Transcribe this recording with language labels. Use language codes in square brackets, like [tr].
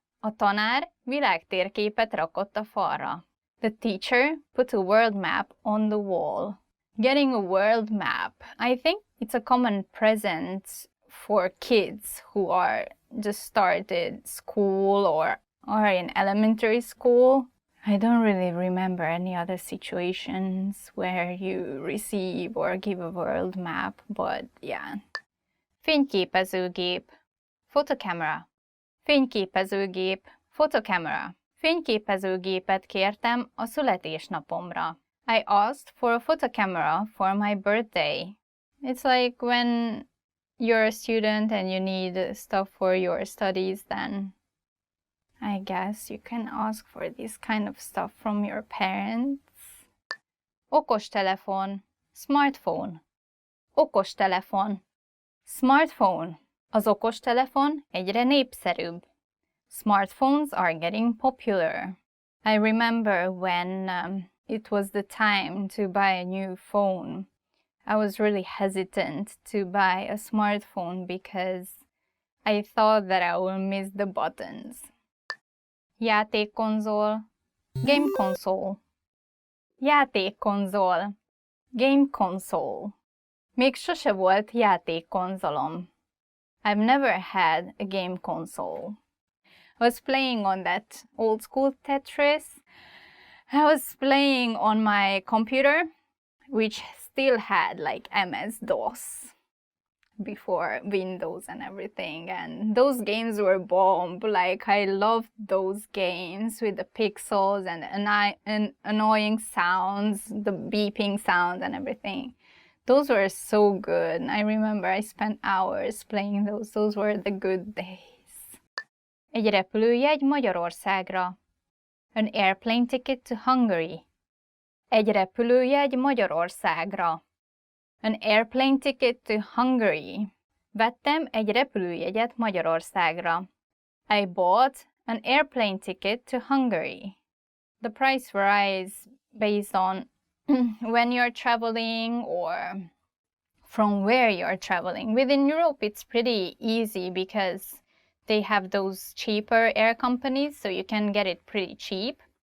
[hu] A tanár világtérképet rakott a falra. [en] The teacher put a world map on the wall. Getting a world map, I think it's a common present for kids who are just started school or are in elementary school. I don't really remember any other situations where you receive or give a world map, but yeah. [hu] Fényképezőgép, photocamera. Fényképezőgép, photocamera. Fényképezőgépet kértem a születésnapomra. [en] I asked for a photocamera for my birthday. It's like when you're a student and you need stuff for your studies, then I guess you can ask for this kind of stuff from your parents. [hu] okostelefon, smartphone, okostelefon, smartphone. Az okostelefon egyre népszerűbb. [en] Smartphones are getting popular. I remember when it was the time to buy a new phone. I was really hesitant to buy a smartphone because I thought that I will miss the buttons. [hu] Játékkonzol, game console. Játékkonzol, game console. Még sose volt játékkonzolom. [en] I've never had a game console. I was playing on that old school Tetris. I was playing on my computer, which still had like MS-DOS before Windows and everything, and those games were bomb. Like, I loved those games with the pixels and annoying sounds, the beeping sounds and everything. Those were so good. I remember I spent hours playing those. Those were the good days. [hu] Egy repülőjegy Magyarországra. [en] An airplane ticket to Hungary. [hu] Egy repülőjegy Magyarországra. [en] An airplane ticket to Hungary. [hu] Vettem egy repülőjegyet Magyarországra. [en] I bought an airplane ticket to Hungary. The price varies based on when you're traveling or from where you're traveling. Within Europe, it's pretty easy because they have those cheaper air companies, so you can get it pretty cheap.